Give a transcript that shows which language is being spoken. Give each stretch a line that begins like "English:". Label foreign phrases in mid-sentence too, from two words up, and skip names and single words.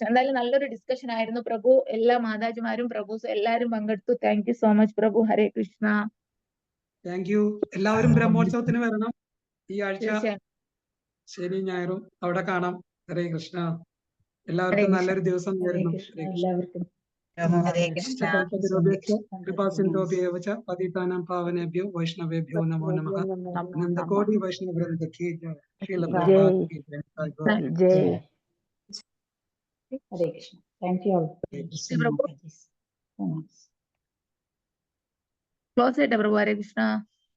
Malayalam: എന്തായാലും നല്ലൊരു ഡിസ്കഷൻ ആയിരുന്നു പ്രഭു. എല്ലാ മാതാജിമാരും പ്രഭുസും എല്ലാരും പങ്കെടുത്തു.
English: thank you so much
Malayalam: പ്രഭു. ഹരേ കൃഷ്ണ.
English: thank you.
Malayalam: എല്ലാവരും ബ്രഹ്മോത്സവത്തിന് വരണം. ഈ ആഴ്ച തീർച്ചയായും. ശനി ഞായറും അവിടെ കാണാം. ഹരേ കൃഷ്ണ. ഹരേ എല്ലാവർക്കും കൃഷ്ണ. നല്ലൊരു ദിവസം ഹരേ നേരുന്നു. കൃഷ്ണ ഹരേ കൃഷ്ണ. എല്ലാവർക്കും. ഹരേ കൃഷ്ണ.
Sanskrit: कृपासिन्धोऽपि च पतितानां पावनेभ्यो वैष्णवेभ्यो नमो नमः.
Hindi: आनन्दकोटि वैष्णववृन्द की जय. श्रील प्रभुपाद की जय.
Malayalam: ജയ്. ഹരേ കൃഷ്ണ.
English: thank you all.
Malayalam: പ്രഭു ക്ലോസ് ചെയ്യട്ടെ പ്രഭു. ഹരേ കൃഷ്ണ.